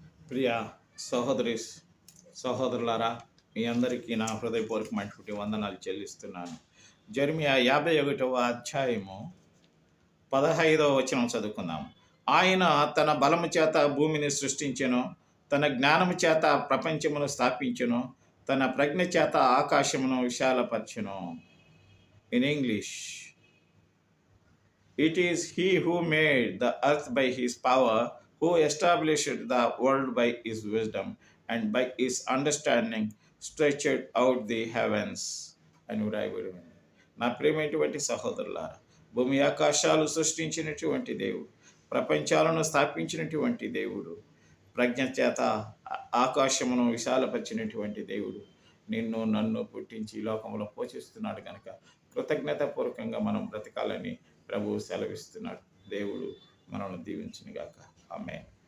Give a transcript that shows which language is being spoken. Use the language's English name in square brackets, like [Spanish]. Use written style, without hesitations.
[Telugu] ప్రియ సహోదరి సహోదరులారా, మీ అందరికీ నా హృదయపూర్వకమైనటువంటి వందనాలు చెల్లిస్తున్నాను. జెర్మియా 51వ అధ్యాయము 15వ వచనం చదువుకుందాం. ఆయన తన బలము చేత భూమిని సృష్టించెను, తన జ్ఞానము చేత ప్రపంచమును స్థాపించెను, తన ప్రజ్ఞ చేత ఆకాశమును విశాలపరచెను. In English, [English] it is he who made the earth by his power, who established the world by his wisdom, and by his understanding stretched out the heavens. [Telugu] అని వ్రాయబడి ఉంది. నా ప్రియమైనటువంటి సహోదరులారా, భూమి ఆకాశాలు సృష్టించినటువంటి దేవుడు, ప్రపంచాలను స్థాపించినటువంటి దేవుడు, ప్రజ్ఞ చేత ఆకాశమును విశాలపరిచినటువంటి దేవుడు నిన్ను నన్ను పుట్టించి ఈ లోకంలో పోషిస్తున్నాడు కనుక కృతజ్ఞతాపూర్వకంగా మనం బ్రతకాలని ప్రభువు సెలవిస్తున్నాడు. దేవుడు మనల్ని దీవించునుగాక. ఆమేన్.